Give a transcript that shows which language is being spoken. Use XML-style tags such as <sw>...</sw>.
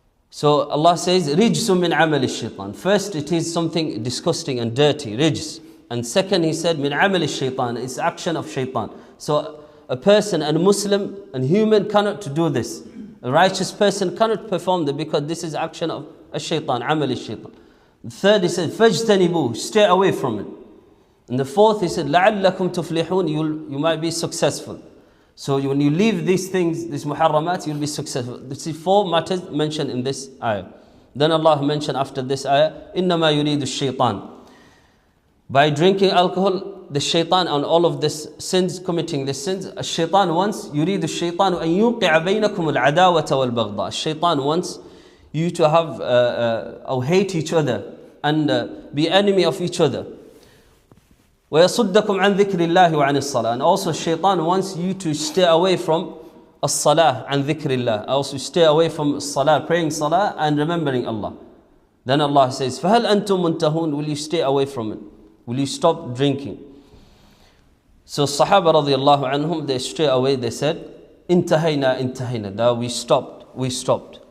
<en>So Allah says,</en> <ar>رِجْسٌ مِّنْ عَمَلِ الشَّيْطَانِ.</ar> <en>First, it is something disgusting and dirty, rijs. And second, He said,</en> <ar>مِّنْ عَمَلِ الشَّيْطَانِ.</ar> <en>It's action of shaitan. So a person and a Muslim and human cannot do this. A righteous person cannot perform that because this is action of a shaitan, amal shaitan. The third, he said, فَاجْتَنِبُوهُ, stay away from it. And the fourth, he said,</en> <ar>لَعَلَّكُمْ تُفْلِحُونَ,</ar> <en>you might be successful. So when you leave these things, these muharramat, you'll be successful. This is 4 matters mentioned in this ayah. Then Allah mentioned after this ayah,</en> <ar>إِنَّمَا يُرِيدُ الشَّيْطَانِ.</ar> <en>By drinking alcohol, the shaitan and all of this sins, committing the sins, الشيطان wants,</en> <ar>يريد الشيطان أن يوقع بينكم العداوة والبغضاء.</ar> <en>الشيطان wants you to have or hate each other and be enemy of each other.</en> <ar>ويصدكم عن ذكر الله وعن الصلاة.</ar> <en>And also shaitan wants you to stay away from</en> <ar>الصلاة عن ذكر الله.</ar> <en>Also stay away from الصلاة, praying salah and remembering Allah. Then Allah says,</en> <ar>فهل أنتم منتهون,</ar> <en>will you stay away from it? Will you stop drinking? So Sahaba radiallahu anhum, they straight away they said, intahayna, that we stopped.</en>